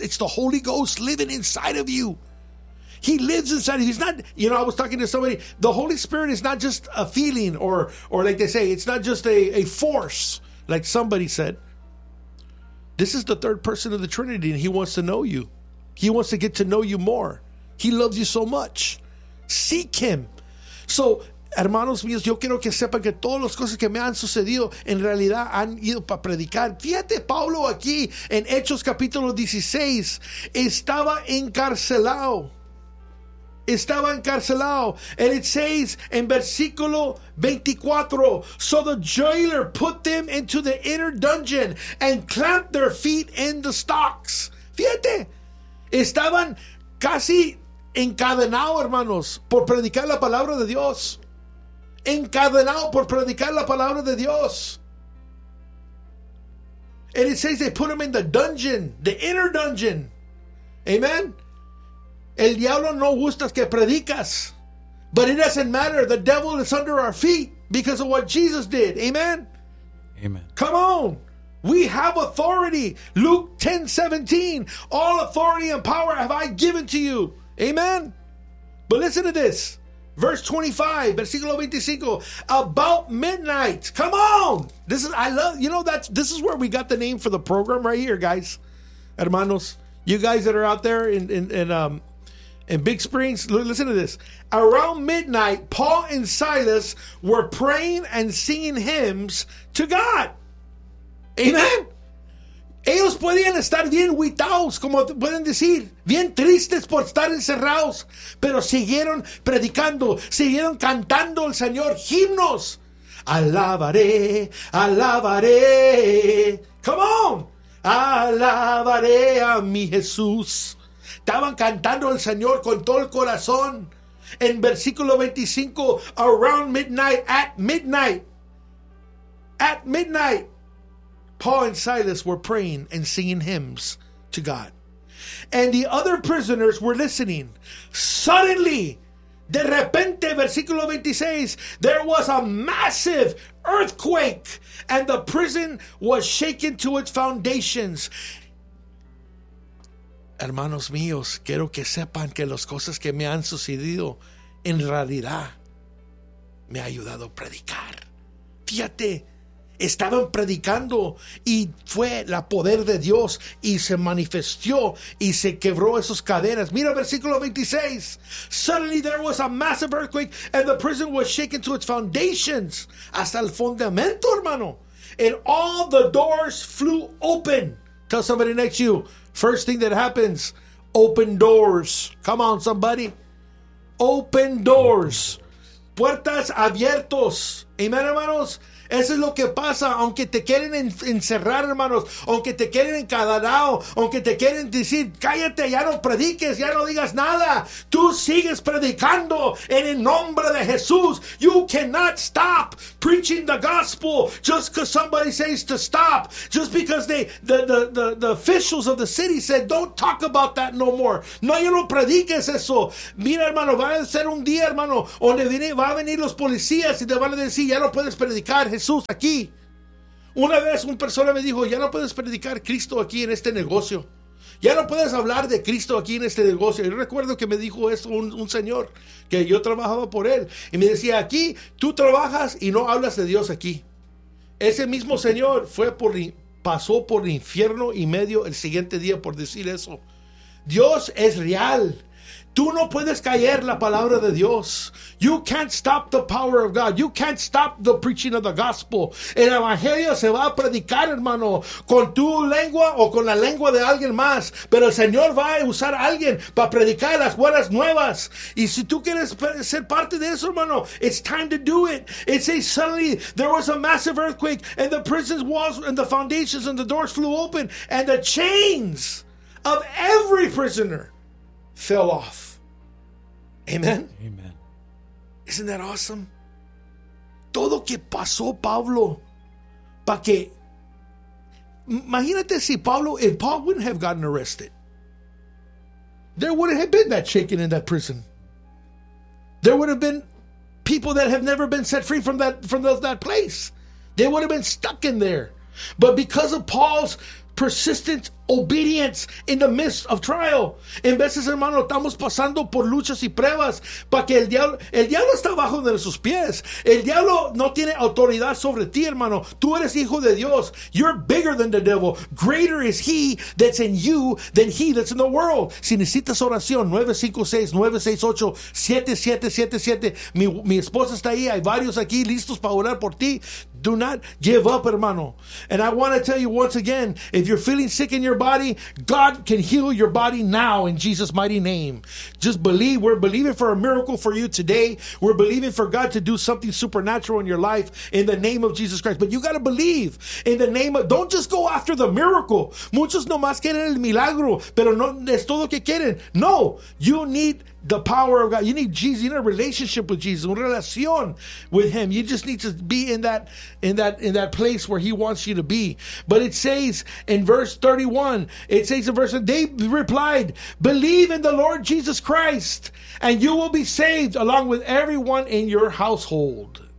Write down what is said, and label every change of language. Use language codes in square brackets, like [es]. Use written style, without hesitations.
[en] It's the Holy Ghost living inside of you. He lives inside of you. He's not, you know, I was talking to somebody. The Holy Spirit is not just a feeling or like they say, it's not just a force, like somebody said. This is the third person of the Trinity, and he wants to know you. He wants to get to know you more. He loves you so much. Seek him. [es] So, hermanos míos, yo quiero que sepan que todas las cosas que me han sucedido en realidad han ido para predicar. Fíjate, Pablo aquí en Hechos capítulo 16 estaba encarcelado. Estaba encarcelado. [en] And it says in versículo 24, so the jailer put them into the inner dungeon and clamped their feet in the stocks. [es] Fíjate, estaban casi encadenados, hermanos, por predicar la palabra de Dios. Encadenados por predicar la palabra de Dios. [en] And it says they put them in the dungeon, the inner dungeon. Amen. [es] El diablo no gustas que predicas. [en] But it doesn't matter. The devil is under our feet because of what Jesus did. Amen? Amen. Come on. We have authority. Luke 10, 17. All authority and power have I given to you. Amen? But listen to this. Verse 25, versículo 25. About midnight. Come on. This is, I love, you know, that's, this is where we got the name for the program right here, guys. Hermanos, you guys that are out there in Big Springs, listen to this. Around midnight, Paul and Silas were praying and singing hymns to God. Amen. [es] Ellos podían estar bien huitaos, como pueden decir, bien tristes por estar encerrados, pero siguieron predicando, siguieron cantando al Señor, himnos. Alabaré, alabaré. [en] Come on. [es] Alabaré a mi Jesús. Estaban cantando al Señor con todo el corazón. En versículo 25, [en] around midnight, at midnight. At midnight, Paul and Silas were praying and singing hymns to God. And the other prisoners were listening. Suddenly, [es] de repente, [en] versículo 26, there was a massive earthquake and the prison was shaken to its foundations. [es] Hermanos míos, quiero que sepan que las cosas que me han sucedido en realidad me ha ayudado a predicar. Fíjate, estaban predicando y fue la poder de Dios y se manifestó y se quebró esas cadenas. Mira versículo 26. [en] Suddenly there was a massive earthquake and the prison was shaken to its foundations. [es] Hasta el fundamento, hermano. [en] And all the doors flew open. Tell somebody next to you. First thing that happens, open doors. Come on, somebody. Open doors. [es] Puertas abiertos. Amen, hermanos. Eso es lo que pasa, aunque te quieren encerrar, hermanos, aunque te quieren encadenado, aunque te quieren decir, cállate, ya no prediques, ya no digas nada. Tú sigues predicando en el nombre de Jesús. [en] You cannot stop preaching the gospel just because somebody says to stop. Just because the officials of the city said, don't talk about that no more. [es] No, ya no prediques eso. Mira, hermano, va a ser un día, hermano, donde va a venir los policías y te van a decir, ya no puedes predicar Jesús aquí. Una vez una persona me dijo, ya no puedes predicar Cristo aquí en este negocio, ya no puedes hablar de Cristo aquí en este negocio. Yo recuerdo que me dijo esto un señor que yo trabajaba por él y me decía, aquí tú trabajas y no hablas de Dios aquí. Ese mismo señor pasó por infierno y medio el siguiente día por decir eso. Dios es real. Tú no puedes callar la palabra de Dios. [en] You can't stop the power of God. You can't stop the preaching of the gospel. [es] El evangelio se va a predicar, hermano, con tu lengua o con la lengua de alguien más. Pero el Señor va a usar a alguien para predicar las buenas nuevas. Y si tú quieres ser parte de eso, hermano, [en] it's time to do it. It says, suddenly there was a massive earthquake and the prison's walls and the foundations and the doors flew open and the chains of every prisoner fell off. Amen. Amen. Isn't that awesome? [es] Todo que pasó Pablo, para que imagínate si Pablo, [en] if Paul wouldn't have gotten arrested, there wouldn't have been that shaking in that prison. There would have been people that have never been set free from that place. They would have been stuck in there. But because of Paul's persistent obedience in the midst of trial. [es] En veces, hermano, estamos pasando por luchas y pruebas para que el diablo está bajo de sus pies. El diablo no tiene autoridad sobre ti, hermano. Tú eres hijo de Dios. [en] You're bigger than the devil. Greater is he that's in you than he that's in the world. [es] Si necesitas oración, 956-968-7777. Mi esposa está ahí. Hay varios aquí listos para orar por ti. [en] Do not give up, hermano. And I want to tell you once again, if you're feeling sick in your body, God can heal your body now in Jesus' mighty name. Just believe. We're believing for a miracle for you today. We're believing for God to do something supernatural in your life in the name of Jesus Christ. But you got to believe in the name of, don't just go after the miracle. [es] Muchos nomás quieren el milagro, pero no es todo que quieren. [en] No, you need the power of God. You need Jesus. You need a relationship with Jesus. [es] Una relación [en] with him. You just need to be in that place where he wants you to be. But it says in verse 31, it says in verse, they replied, believe in the Lord Jesus Christ and you will be saved along with everyone in your household.